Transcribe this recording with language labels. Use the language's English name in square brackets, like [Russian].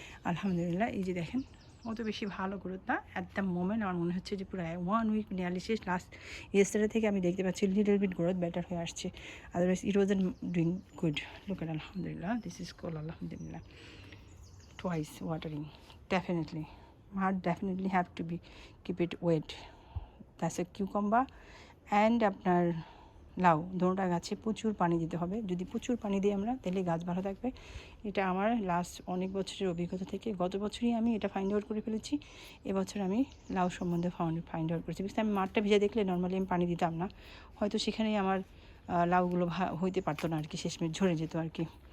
[Bangla] আলহামদুলিল্লাহ, এই যে দেখেন অত বেশি ভালো গ্রোথ না [English] At the moment. [Bangla] আমার মনে হচ্ছে যে পুরো 1 উইক নিয়ারলি শেষ, লাস্ট ইয়েস্টারডে থেকে আমি দেখতে পাচ্ছি [English] little bit growth better [Bangla] হয়ে আসছে। [English] Otherwise it wasn't doing good. Look at আলহামদুলিল্লাহ, this is call আলহামদুলিল্লাহ twice watering. Definitely mud definitely have to be keep it wet. That's a cucumber and [Bangla] আপনার লাউ, দোনোটা গাছে প্রচুর পানি দিতে হবে। যদি প্রচুর পানি দিই আমরা, তাহলে গাছ ভালো থাকবে। এটা আমার লাস্ট অনেক বছরের অভিজ্ঞতা থেকে, গত বছরই আমি এটা ফাইন্ড আউট করে ফেলেছি। এবছর আমি লাউ সম্বন্ধে ফাইন্ড আউট করেছি, বিকজ আমি মাঠটা ভিজে দেখলে নর্মালি আমি পানি দিতাম না, হয়তো সেখানেই আমার লাউগুলো হইতে পারতো না আর কি, শেষমেশ ঝরে যেত আর কি।